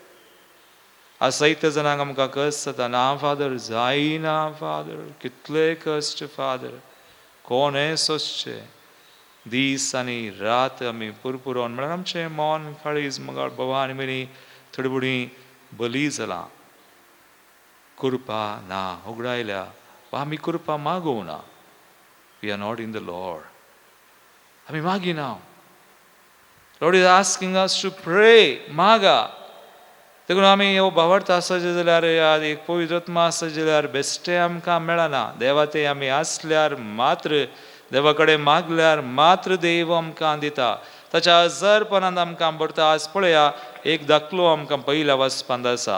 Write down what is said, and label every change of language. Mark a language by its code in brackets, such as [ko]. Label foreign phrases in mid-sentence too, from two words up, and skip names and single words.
[kok] आज जायते जाणांक आमकां कश्ट जाता. ना फादर जायना फादर, कितले कश्ट फादर, कोण हें सोंसचें. दीस आनी रात आमी पुरपुरोन म्हळ्यार आमचें मन काळीज मोगाळ बाबा आनी भयणी थोडी बडी बली जालां. कृपा ना उगडायल्या वा आम्ही कृपा मागवू ना. [en] we are not in the Lord. [kok] आम्ही मागिना. [en] Lord is asking us to pray. [kok] मागा. देखून आमी ह्यो भावार्थ आसचे जाल्यार एक पवित्र आत्मा आसचे जाल्यार बेश्टे आमकां मेळना. देवा ते आमी आसल्यार मात्र देवा कडेन मागल्यार मात्र देव आमकां दिता. ताच्या हजारपणांत आमकां भरता. आज पळया एक दाखलो आमकां पयल्या वाचपांत आसा.